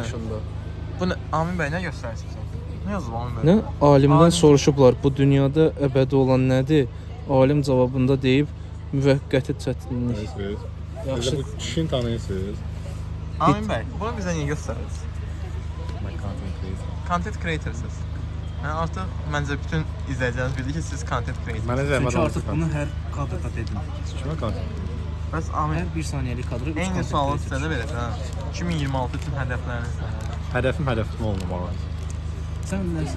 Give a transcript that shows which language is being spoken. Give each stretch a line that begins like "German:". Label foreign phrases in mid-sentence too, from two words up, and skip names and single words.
Azerbaijani: yaşında. Bu Amin bəy nə göstərirsən? Nə yazıb Amin bəy? Nə? Alimdən Alim- soruşublar, bu dünyada əbədi olan nədir? Alim cavabında deyib, müvəqqəti çətinlik. Yaxşı. Bu kişini tanıyırsınız. Amin bəy, bunu bizə niyə göstərirsiniz?
English: My content creator. Content creatorsınız.
Azerbaijani: Yəni artıq məncə bütün izləyicilərimiz bilir ki, siz
English: content creator.
Azerbaijani: Mənə zəhmət Çünki artıq olsun. bunu hər kadrda dedim. Kimə content? Bəs Amin, Hər 1 saniyəlik kadrı 3 eyni sualı sizə də verəcəm. 2026 üçün hədəfləriniz nədir? Hədəfim olmamalı. Sən nəsən?